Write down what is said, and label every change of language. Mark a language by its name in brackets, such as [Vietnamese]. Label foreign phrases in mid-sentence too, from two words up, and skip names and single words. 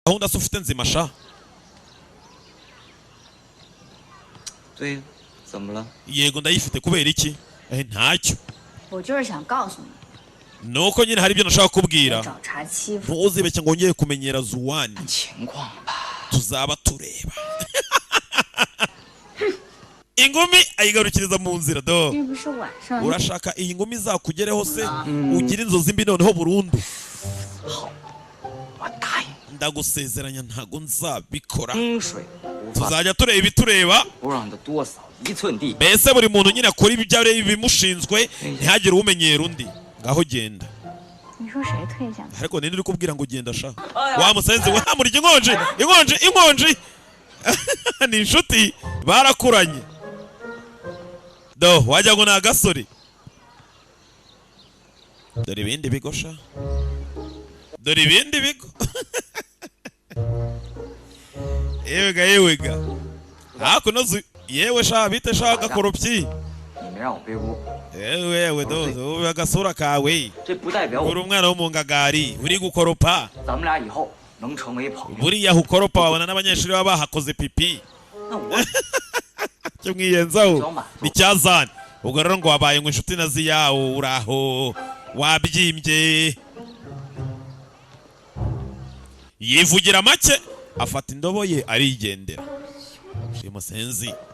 [Kinyarwanda] gahunda se ufite nzima sha [Chinese] 对，怎么了？ [Kinyarwanda] yego ndayifite kubera iki ntacyo [Chinese] 我就是想告诉你， [Kinyarwanda] nuko nyine hari ibyo nashaka kubwira [Chinese] 找茬欺负。 [Kinyarwanda] ntuzibeshye ngo ngeye kumenyera Zuwani [Chinese] 看情况吧。 [Kinyarwanda] tuzaba tureba ingumi ayigarukiriza mu nzira do [Chinese] 是不是晚上？ [Kinyarwanda] urashaka iyi ngumi izakugereho se ugira inzozi mbi noneho burundu [Chinese] 好，我答应。 [Kinyarwanda] ndagusezeranya ntago nzabikora [Chinese] 风水无法， [Kinyarwanda] tuzajya tureba ibitureba [Chinese] 不让他多扫1寸地。 [Kinyarwanda] mbese buri muntu nyine akora ibyo bimushinzwe ntihagire umenyera undi ngaho genda [Chinese] 你说谁退下去？ [Kinyarwanda] ariko ninde uri kubwira ngo genda sha wa musenzi we hamurya inkonji ni inshuti barakuranye do wajya ngo ni agasore dore ibindi bigo sha dore ibindi bigo yewega hakuno yewe sha bite sha gakoropyi [Chinese] 你没让我背锅， [Kinyarwanda] yewe do agasura kawe [Chinese] 这不代表 [Kinyarwanda] uri [Chinese] 我， [Kinyarwanda] umwana wo mu ngagari uri gukoropa [Chinese] 咱们俩以后能成为朋友。 [Kinyarwanda] buriya ukoropa wabona n'abanyeshuri baba bahakoze pipi [Chinese] 那我 [Kinyarwanda] cyo mwiyenzaho ni cyazana ubwo rero ngo wabaye ngo inshuti na ziyawo uraho wabyimbye yivugira make afata indobo ye arigendera uyu musenzi